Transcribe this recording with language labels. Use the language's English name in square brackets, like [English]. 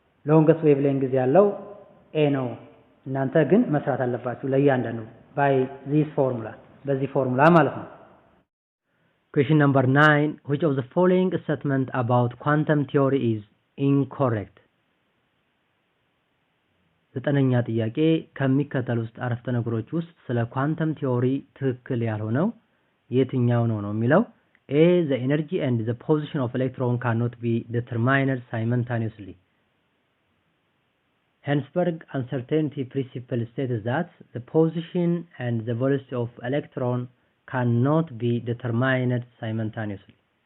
[Amharic] ሎንገስት ዌቭሌንግዝ ያለው ኤ ነው። እናንተ ግን መስራት አለባችሁ ለእያንዳንዱ [English] by this formula [Amharic] በዚህ ፎርሙላ ማለት ነው። [English] question number 9 which of the following statement about quantum theory is incorrect? [Amharic] ዘጠነኛ ጥያቄ ከሚከተሉት ውስጥ አረፍተ ነገሮች ውስጥ ስለ ኳንተም ቲዮሪ ትክክል ያልሆነው የትኛው ነው የሚለው [English] A the energy and the position of electron cannot be determined simultaneously. Heisenberg uncertainty principle states that the position and the velocity of electron cannot be determined simultaneously.